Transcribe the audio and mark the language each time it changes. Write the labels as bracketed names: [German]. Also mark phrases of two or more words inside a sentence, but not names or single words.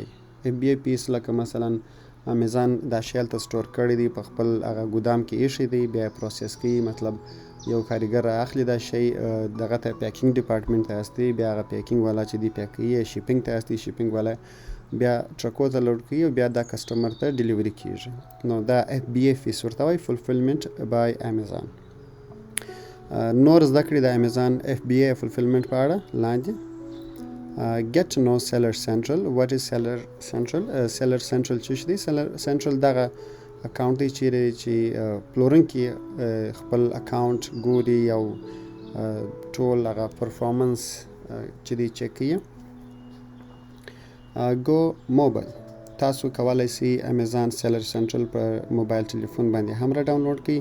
[Pashto] FBA فیس لکه مثلا امیزان دا شی هلته سټور کړی دی په خپل هغه ګودام کې ایښی دی بیا یې پروسس کوي مطلب یو کاریګر اخلي دا شی دغه ته [English] packing department [Pashto] ته استوي بیا هغه پیکینګ والا چې دی پیک کوي شیپینګ ته استوي شیپینګ والا بیا ټرکو ته لوډ کوي او بیا دا کسټمر ته ډیلیوري کیږي. نو دا FBA فیس ورته وایي [English] fulfillment by Amazon. [Pashto] نور زده کړئ د [English] Amazon FBA fulfillment [Pashto] په اړه لاندې. [English] Get to know Seller Central. What is Seller Central? [Pashto] Seller Central څه شی دی؟ Seller Central دغه اکاونټ دی چیرې چې پلورونکي خپل اکاونټ ګوري او ټول هغه پرفارمنس چې دی چک کوي. [English] Go Mobile. [Pashto] تاسو کولی سئ امیزان سیلر سنټرل په [English] mobile telephone [Pashto] باندې هم را ډاونلوډ کړئ.